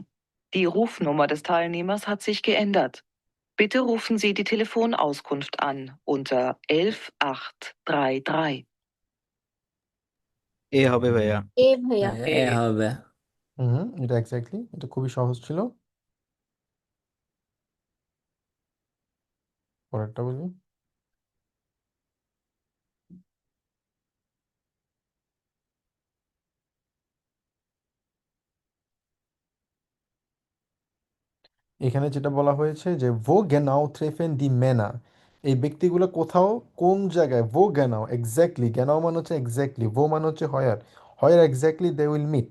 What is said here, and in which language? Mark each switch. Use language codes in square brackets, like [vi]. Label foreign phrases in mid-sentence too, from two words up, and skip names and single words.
[de] Die Rufnummer des Teilnehmers hat sich geändert. Bitte rufen Sie die Telefonauskunft an unter 11833. [bn] এ হবে ভাইয়া। এ ভাইয়া। এ হবে। এটা এক্স্যাক্টলি, এটা খুবই সহজ ছিল। পরেরটা বলি। এখানে যেটা বলা হয়েছে যে [de] wo genau treffen die Männer, [bn] এই ব্যক্তিগুলো কোথাও কোন জায়গায়, [de] wo genau [bn] এক্স্যাক্টলি, গেনাও মানে হচ্ছে এক্স্যাক্টলি, ভো মানে হচ্ছে হয়ার, [en] where exactly they will meet.